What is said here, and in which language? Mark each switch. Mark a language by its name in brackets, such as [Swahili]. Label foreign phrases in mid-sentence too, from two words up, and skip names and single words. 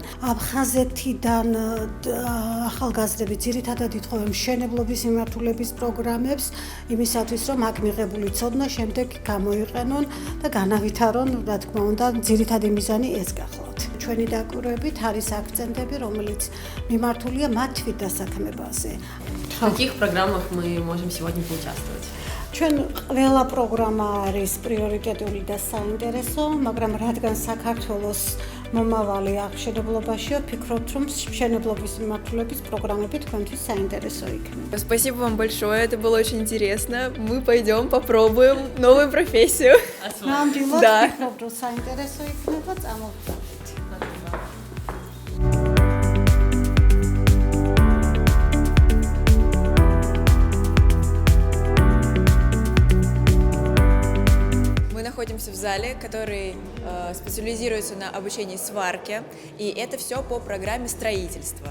[Georgian] აფხაზეთიდან ახალგაზრდები ძირითადად ითხოვენ მშენებლობის მიმართულების პროგრამებს, იმისათვის, რომ აქ მიღებული ცოდნა შემდეგ გამოიყენონ და განავითარონ, რა თქმა უნდა, ძირითადი მიზანი ეს გახლავთ. ჩვენი დაკვირვებით არის აქცენტები, რომელიც მიმართულია მათ თვით დასაქმებაზე. [Russian] В каких программах мы можем сегодня поучаствовать? [Georgian] ჩვენ ყველა პროგრამა არის პრიორიტეტული და საინტერესო, მაგრამ რადგან საქართველოს მომავალი აღმშენებლობაშია, ვფიქრობთ, რომ მშენებლობის მიმართულების პროგრამები თქვენთვის საინტერესო იქნება. [Russian] Спасибо вам большое, это было очень интересно. Мы пойдем попробуем новую профессию. [Georgian] ნამდვილად [Russian] Да. [Georgian] ვფიქრობ, რომ საინტერესო იქნება, წამოვიდეთ. [Russian] Мы находимся в зале, который специализируется на обучении сварки, и это все по программе строительства.